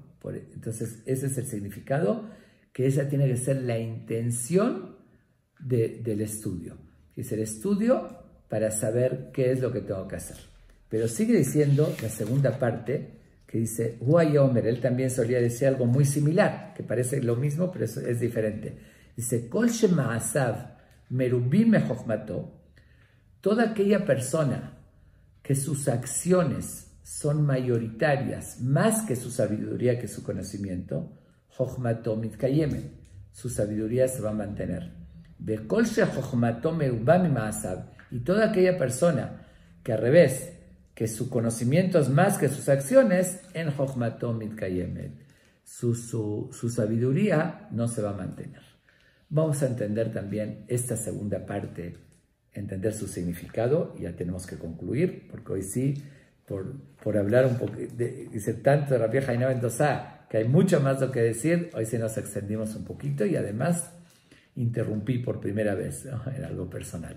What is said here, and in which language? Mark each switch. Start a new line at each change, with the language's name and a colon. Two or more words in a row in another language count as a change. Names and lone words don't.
Spanish: Entonces, ese es el significado, que esa tiene que ser la intención del estudio. Es el estudio para saber qué es lo que tengo que hacer. Pero sigue diciendo la segunda parte, que dice, Huayomer, él también solía decir algo muy similar, que parece lo mismo, pero es diferente.
Hebrew: Dice, כל שמעשיו מרובין מחכמתו,
Spanish: toda aquella persona que sus acciones son mayoritarias, más que su sabiduría, que su conocimiento,
Hebrew: חכמתו מתקיימת,
Spanish: su sabiduría se va a mantener.
Hebrew: וכל שחכמתו מרובה ממעשיו,
Spanish: y toda aquella persona que al revés, que su conocimiento es más que sus acciones,
Hebrew: אין חכמתו מתקיימת,
Spanish: su sabiduría no se va a mantener. Vamos a entender también esta segunda parte, entender su significado, y ya tenemos que concluir, porque hoy sí, por hablar un poco, dice tanto de Rabbi Haina ben Dosa, que hay mucho más lo que decir, hoy sí nos extendimos un poquito, y además interrumpí por primera vez, ¿no?, en algo personal.